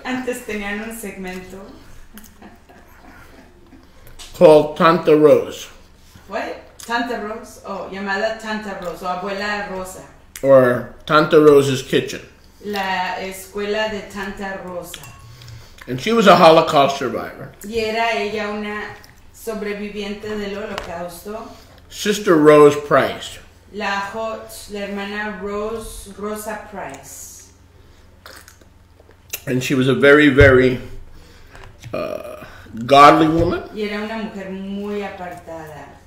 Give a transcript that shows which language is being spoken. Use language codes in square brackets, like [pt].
[es] Antes tenían un segmento. [en] called Tanta Rose, [es] What? Tanta Rose, llamada Tanta Rose, o Abuela Rosa. [en] or Tanta Rose's Kitchen. [es] La escuela de Tanta Rosa. [en] And she was a Holocaust survivor. [es] Y era ella una sobreviviente del Holocausto. [en] Sister Rose Price. [es] La hermana Rosa Price. [en] And she was a very, very godly woman, [es] Y era una mujer muy apartada.